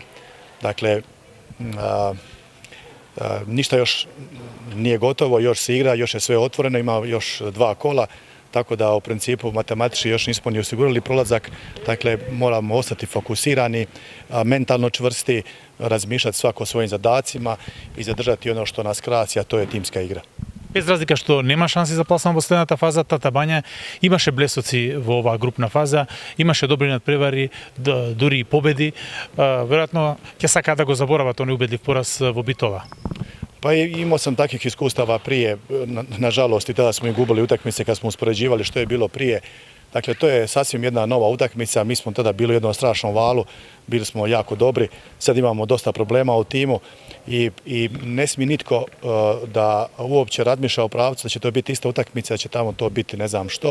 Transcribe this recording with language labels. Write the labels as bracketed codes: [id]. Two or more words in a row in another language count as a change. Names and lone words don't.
[hr] Dakle, ništa još nije gotovo, još se igra, još je sve otvoreno, ima još 2 kola, tako da u principu matematički još nismo ni osigurali prolazak, dakle moramo ostati fokusirani, mentalno čvrsti, razmišljati svako o svojim zadacima i zadržati ono što nas krasi, a to je timska igra. [mk] Без разлика што нема шанси за пласман во следната фаза, Тата Бања имаше блесоци во оваа групна фаза, имаше добри надпревари, дури и победи. Веројатно ќе сакаат да го заборават тој неубедлив пораз во Битола. [hr] Pa imao sam takvih iskustava prije, nažalost i tada smo i gubili utakmice kad smo uspoređivali što je bilo prije. Dakle, to je sasvim jedna nova utakmica, mi smo tada bili u jednom strašnom valu, bili smo jako dobri, sad imamo dosta problema u timu i ne smije nitko da uopće razmišlja o pravcu da će to biti ista utakmica, da će tamo to biti ne znam što.